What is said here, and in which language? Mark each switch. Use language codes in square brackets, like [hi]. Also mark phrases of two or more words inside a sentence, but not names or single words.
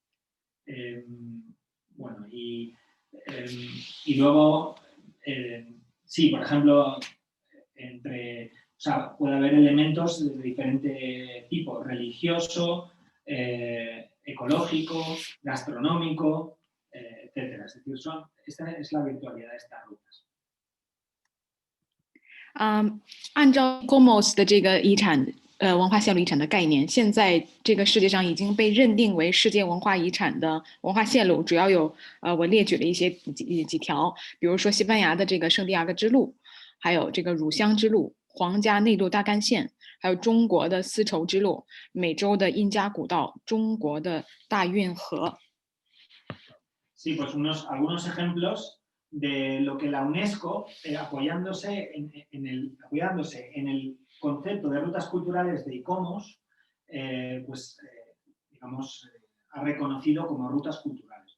[es] Bueno, y luego, sí, por ejemplo, puede haber elementos de diferente tipo, religioso, ecológico, gastronómico, etc. Es decir, esta es la virtualidad de estas rutas. [zh] 按照 ICOMOS 的这个文化线路遗产的概念，现在这个世界上已经被认定为世界文化遗产的文化线路，主要有我列举了一些几条，比如说西班牙的这个圣地亚哥之路，还有这个乳香之路、皇家内陆大干线，还有中国的丝绸之路、美洲的印加古道、中国的大运河。 [es] Sí, pues algunos ejemplos de lo que la UNESCO, apoyándose en el concepto de rutas culturales de ICOMOS, digamos, ha reconocido como rutas culturales.